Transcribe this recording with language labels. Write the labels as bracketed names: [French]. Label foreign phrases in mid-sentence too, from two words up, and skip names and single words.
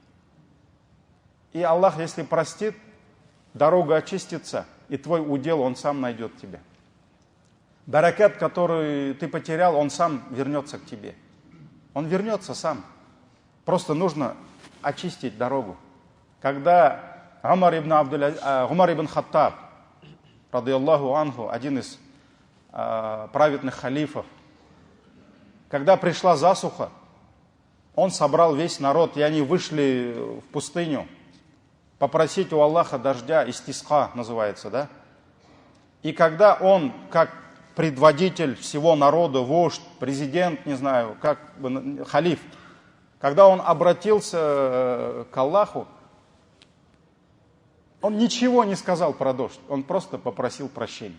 [Russian] И Аллах, если простит, дорога очистится, и твой удел, он сам найдет тебя. Баракат, который ты потерял, он сам вернется к тебе. Он вернется сам. Просто нужно очистить дорогу. Когда Умар ибн Хаттаб, [Arabic] رضي الله عنه, [Russian] один из праведных халифов, когда пришла засуха, он собрал весь народ, и они вышли в пустыню попросить у Аллаха дождя, истисқа называется, да? И когда он, как предводитель всего народа, вождь, президент, не знаю, как бы халиф, когда он обратился к Аллаху, он ничего не сказал про дождь, он просто попросил прощения.